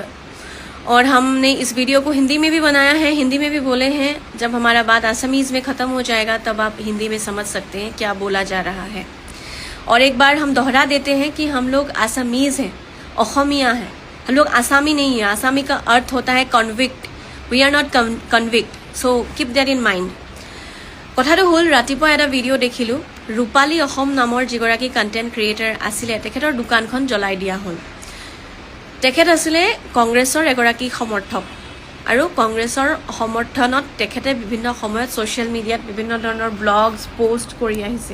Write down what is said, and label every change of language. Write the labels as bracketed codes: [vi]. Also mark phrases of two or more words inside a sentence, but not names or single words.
[hi] और हमने इस वीडियो को हिंदी में भी बनाया है, हिंदी में भी बोले हैं। जब हमारा बात आसामीज में खत्म हो जाएगा तब आप हिंदी में समझ सकते हैं क्या बोला जा रहा है। और एक बार हम दोहरा देते हैं कि हम लोग आसामीज हैं, असमिया हैं, हम लोग आसामी नहीं है। आसामी का अर्थ होता है कन्विक्ट। [en] We are not convict, so keep that in mind. [as] কথাটো হ'ল ৰাতিপুৱা এটা ভিডিঅ' দেখিলোঁ, ৰূপালী অসম নামৰ যিগৰাকী [en] content creator [as] আছিলে তেখেতৰ দোকানখন জ্বলাই দিয়া হ'ল। তেখেত আছিলে কংগ্ৰেছৰ এগৰাকী সমৰ্থক আৰু কংগ্ৰেছৰ সমৰ্থনত তেখেতে বিভিন্ন সময়ত [en] social media [as] বিভিন্ন ধৰণৰ ব্লগছ পোষ্ট কৰি আহিছে।